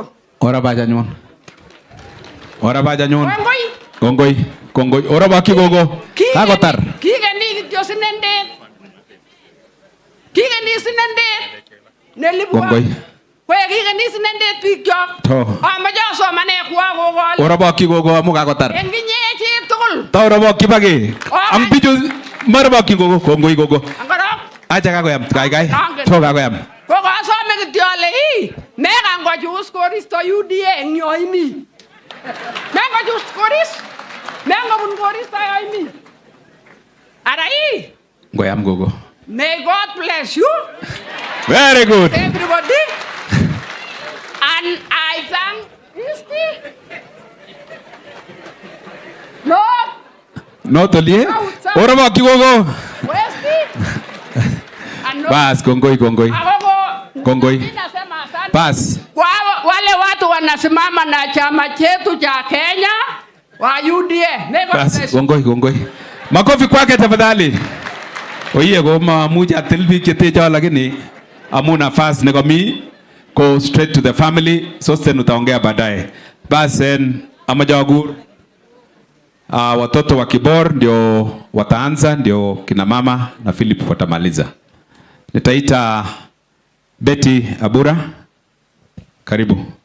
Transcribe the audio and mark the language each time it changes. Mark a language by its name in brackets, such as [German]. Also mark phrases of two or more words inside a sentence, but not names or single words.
[Kalenjin] Ora baja nyon. Kongoi. Ora baki gogo. Kakotar. Kikeni kityo sinendet. Nelibwa. Kongoi. Kwe kikeni sinendet bikyok. Amache asomane kwa gogo. Ora baki gogo amu kakotar. En kinye chi tugul. Ta ora baki bage. Ang bijo mar baki gogo. Kongoi gogo. Angorok. Acha kakoyam. Kai. To kakoyam. Gogo asome kityo ale meka ngochus koristo UDA eng yoimi. Mengochus koristo. Mengobun koristo yoimi. Arai. Ngoyam gogo. [English] May God bless you. Very good. Everybody. And I thank [Kalenjin] No tolie. Ora baki gogo. Bas, kongoi. Kongoi. Bas. [Swahili] Wale watu wanasimama na chama chetu cha Kenya wa UDA. [Kalenjin] Bas, kongoi. [Swahili] Makofi kwake tafadhali. [Kalenjin] Oye go maamuja tilbi cheteja lakini amu nafasi nekomi [English] go straight to the family [Swahili] sote tutaongea baadaye. Basi amajawagur watoto wa Kibor ndio wataanza, ndio kina mama na Philip watamaliza. Nitaita Betty Abura, karibu.